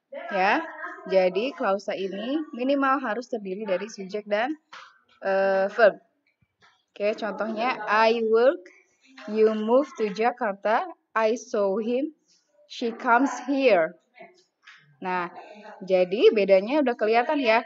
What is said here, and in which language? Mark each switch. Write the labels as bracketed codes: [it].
[id] Ya, jadi klausa ini minimal harus terdiri dari subjek dan verb. Oke, contohnya [en] I work, you move to Jakarta, I saw him, she comes here. [id] Nah, jadi bedanya udah kelihatan ya.